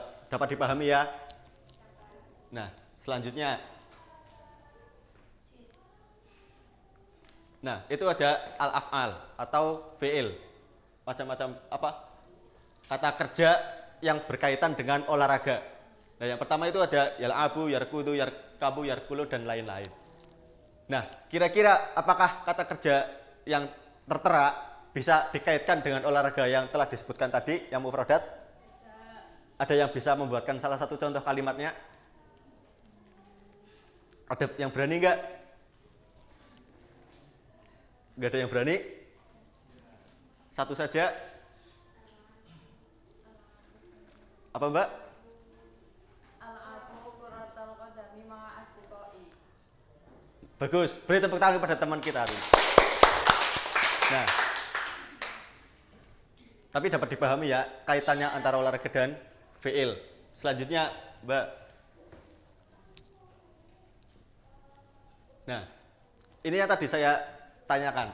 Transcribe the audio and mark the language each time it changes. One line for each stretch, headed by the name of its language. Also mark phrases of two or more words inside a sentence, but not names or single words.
Indonesian: Dapat dipahami ya? Nah, selanjutnya. Nah, itu ada al-af'al atau fi'il. Macam-macam apa? Kata kerja yang berkaitan dengan olahraga. Nah, yang pertama itu ada
Arabic: يلعب، يركض، يركب، يركل,
Indonesian: dan lain-lain. Nah, kira-kira apakah kata kerja yang tertera bisa dikaitkan dengan olahraga yang telah disebutkan tadi, yang mufrodat? Ada yang bisa membuatkan salah satu contoh kalimatnya? Ada yang berani nggak? Nggak ada yang berani? Satu saja. Apa Mbak?
Arabic: ألعب كرة القدم مع أصدقائي.
Indonesian: Bagus, beri tepuk tangan kepada teman kita. Nah, tapi dapat dipahami ya kaitannya antara olahraga dan fi'il. Selanjutnya, Mbak. Nah, ini yang tadi saya tanyakan.